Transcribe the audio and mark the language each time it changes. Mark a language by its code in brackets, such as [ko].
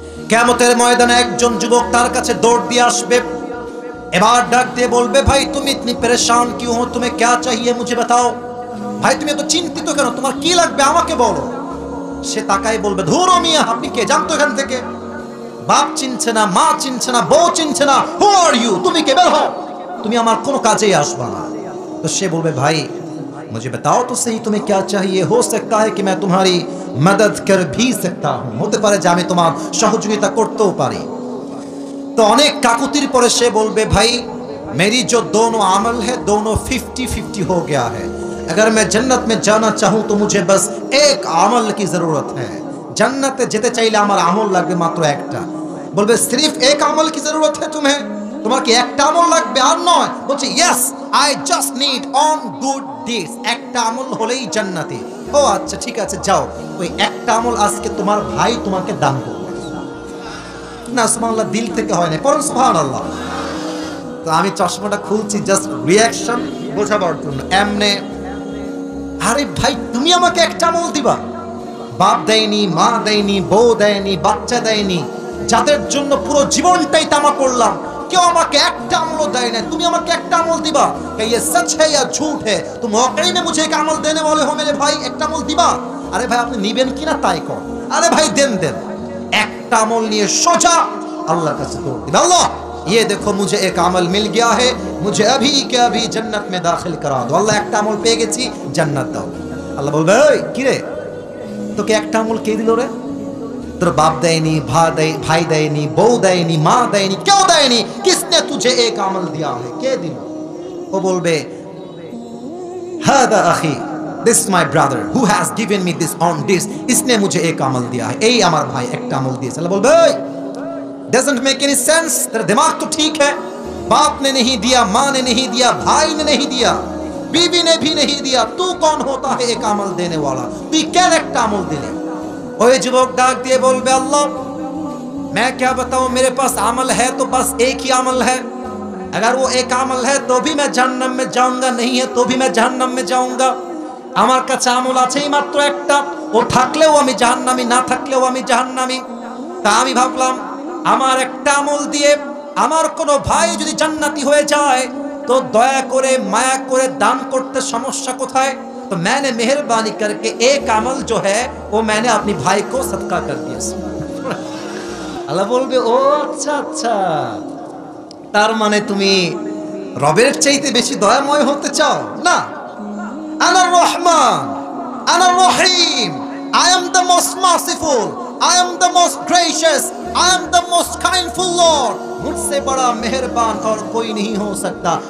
[bn] কিয়ামতের ময়দানে একজন যুবক তার কাছে দৌড় দিয়ে আসবে, এবার ডাক দিয়ে বলবে ভাই তুমি [hi] ইতনি পরেশান क्यों हो, तुम्हें क्या चाहिए मुझे बताओ। [bn] ভাই তুমি এত চিন্তিত কেন, তোমার কি লাগবে আমাকে বলো। সে তাকাই বলবে ধুরো মিয়া, আপনি কে, জানতো এখান থেকে? বাপ চিনছে না, মা চিনছে না, বউ চিনছে না, [en] who are you, [bn] তুমি কে, বের হও, তুমি আমার কোনো কাজেই আসবা না। তো সে বলবে ভাই [hi] मुझे बताओ तो सही तुम्हें क्या चाहिए, हो सकता है कि मैं तुम्हारी मदद कर भी सकता हूं, [bn] হতে পারে যে আমি তোমার সহযোগিতা করতেও পারি। তো অনেক কাকুতির পরে সে বলবে ভাই [hi] मेरी जो दोनों अमल है दोनों 50-50 हो गया है, अगर मैं जन्नत में जाना चाहूं तो मुझे बस एक अमल की जरूरत है। [bn] जन्नते যেতে চাইলে আমার আমল লাগবে মাত্র একটা। বলবে [hi] सिर्फ एक अमल की जरूरत है तुम्हें, [bn] তোমার কি একটা আমল লাগবে আর নয়? বলছে [en] yes I just need on good deeds, [bn] একটা আমল হলেই জান্নাতি। ও আচ্ছা ঠিক আছে যাও, ওই একটা আমল আজকে তোমার ভাই তোমাকে দান করবে। না সুবহানাল্লাহ, দিল থেকে হয় না, পড়ুন সুবহানাল্লাহ। তো আমি চশমাটা খুলছি জাস্ট রিঅ্যাকশন বোঝাবার জন্য। এমনে আরে ভাই তুমি আমাকে একটা আমল দিবা? বাপ দেয়নি, মা দেয়নি, বউ দেয়নি, বাচ্চা দেয়নি, যাদের জন্য পুরো জীবনটাই তামা করলাম, কেউ আমাকে একটা আমল দেয় না, তুমি আমাকে একটা আমল দিবা? [hi] क्या ये सच है या झूठ है, तुम वाकई में मुझे एक আমল देने वाले हो मेरे भाई, [bn] একটা আমল দিবা? আরে ভাই আপনি নিবেন কিনা তাই কর, আরে ভাই দেন দেন। একটা আমল নিয়ে সোজা আল্লাহর কাছে দৌড় দিবে, [hi] আল্লাহ ये देखो मुझे एक अमल मिल गया है, मुझे अभी के अभी जन्नत में दाखिल करा दो। [bn] আল্লাহ একটা আমল পেয়ে গেছি, জান্নাত দাও। আল্লাহ বলবে এই কি রে, তোকে একটা আমল কে দিল রে? তোর বাপ দেয়নি, ভাই দেয়নি, বউ দেয়নি, মা দেয়নি, কেউ দেয়নি, [hi] किसने तुझे एक अमल दिया है, [bn] কে দিল? ও বলবে [ar] हादा अखी, [en] this is my brother who has given me this on this, [hi] इसने मुझे एक अमल दिया है, [bn] এই আমার ভাই একটা আমল দিয়েছে। [hi] আল্লাহ বলবে [en] doesn't make any sense, [hi] तेरा दिमाग तो ठीक है, बाप ने नहीं दिया, माँ ने नहीं दिया, भाई ने नहीं दिया, बीवी ने भी नहीं दिया, तू कौन होता है एक अमल देने वाला, तू क्या [bn] একটা আমল দিলে? ওই যুবক ডাক দিয়ে বলবে [hi] अल्लाह मैं क्या बताऊं, मेरे पास अमल है तो बस एक ही अमल है, अगर वो एक अमल है तो भी मैं जहन्नम में जाऊंगा, नहीं है तो भी मैं जहन्नम में जाऊंगा। [bn] আমার কাছে আমল আছেই মাত্র একটা, ও থাকলেও আমি জাহান্নামী, না থাকলেও আমি জাহান্নামী। তা আমি ভাবলাম আমার একটা আমল দিয়ে আমার কোনো ভাই যদি জান্নাতি হয়ে যায় তো দয়া করে মায়া করে দান করতে সমস্যা কোথায়? তো [hi] तो मैंने मेहरबानी करके एक अमल जो है वो मैंने अपनी भाई को सदका कर दिया। [bn] আল্লাহ বলবে ও আচ্ছা আচ্ছা, তার মানে তুমি রবের চাইতে বেশি দয়াময় হতে চাও না? [ar] আনার রহমান, আনার রহিম, [en] I am the most merciful, I am the most gracious, I am the most kindful Lord, [hi] मुझसे बड़ा मेहरबान और कोई नहीं हो सकता।